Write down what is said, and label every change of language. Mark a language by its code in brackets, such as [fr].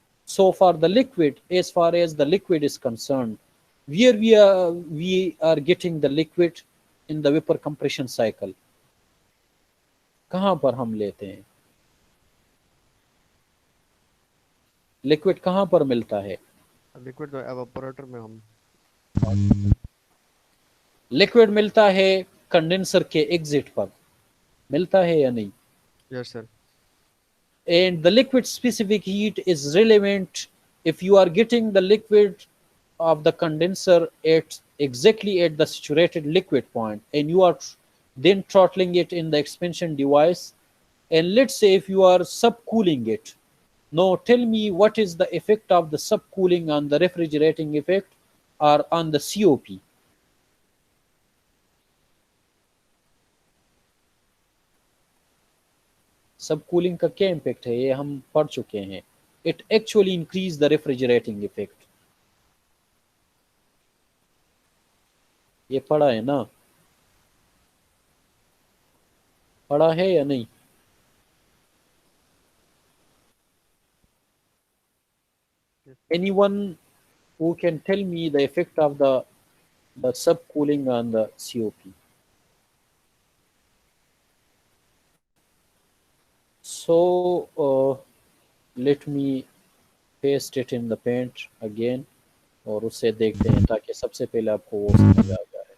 [en] So for the liquid, as far as the liquid is concerned, where we are getting the liquid in the vapor compression cycle, [hi] कहाँ पर हम लेते हैं liquid, कहाँ पर मिलता है? लिक्विड एवापोरेटर में हम लिक्विड मिलता है कंडेंसर के एग्जिट पर, मिलता है या नहीं? [en] Yes sir. And the liquid specific heat is relevant if you are getting the liquid of the condenser at exactly at the saturated liquid point, and you are then throttling it in the expansion device, and let's say if you are subcooling it. Now tell me what is the effect of the subcooling on the refrigerating effect or on the COP. [hi] सबकूलिंग का क्या impact है ये हम पढ़ चुके हैं। [en] it actually increase the refrigerating effect, [hi] ये पढ़ा है ना? पढ़ा है या नहीं? [en] Anyone who can tell me the effect of the subcooling on the COP? So let me paste it in the paint again, [hi] और उससे देखते हैं ताकि सबसे पहले आपको वो समझ आ जाए।